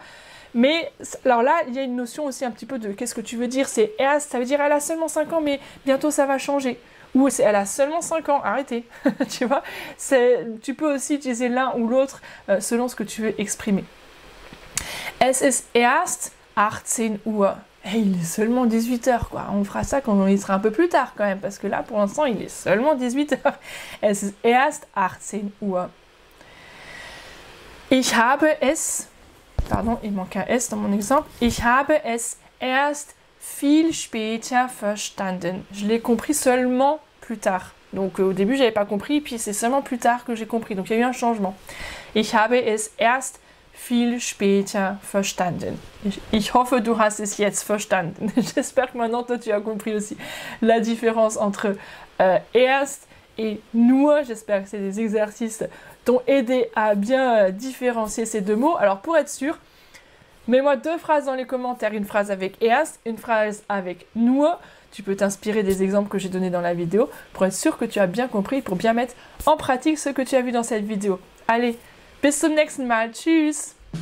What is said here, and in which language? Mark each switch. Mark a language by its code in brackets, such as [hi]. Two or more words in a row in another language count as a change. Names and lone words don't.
[fr] Mais, alors là, il y a une notion aussi un petit peu de, qu'est-ce que tu veux dire, c'est erst, ça veut dire, elle a seulement 5 ans, mais bientôt ça va changer. Ou elle a seulement 5 ans, arrêtez, tu vois. Tu peux aussi utiliser l'un ou l'autre selon ce que tu veux exprimer. [de] Es ist erst 18 Uhr. [fr] Hey, il est seulement 18h, quoi. On fera ça quand il sera un peu plus tard, quand même, parce que là, pour l'instant, il est seulement 18h. [de] Es ist erst 18 Uhr. Ich habe es... [fr] Pardon, il manque un S dans mon exemple. [de] Ich habe es erst viel später verstanden. [fr] Je l'ai compris seulement plus tard. Donc, au début, je n'avais pas compris, puis c'est seulement plus tard que j'ai compris. Donc, il y a eu un changement. [de] Ich habe es erst viel später verstanden. Ich hoffe, du hast es jetzt verstanden. [fr] J'espère que maintenant, toi, tu as compris aussi la différence entre erst et nur. J'espère que c'est des exercices t'ont aidé à bien différencier ces deux mots. Alors, pour être sûr, mets-moi 2 phrases dans les commentaires. Une phrase avec erst, une phrase avec nur. Tu peux t'inspirer des exemples que j'ai donnés dans la vidéo pour être sûr que tu as bien compris, pour bien mettre en pratique ce que tu as vu dans cette vidéo. Allez, [de] bis zum nächsten Mal. Tschüss!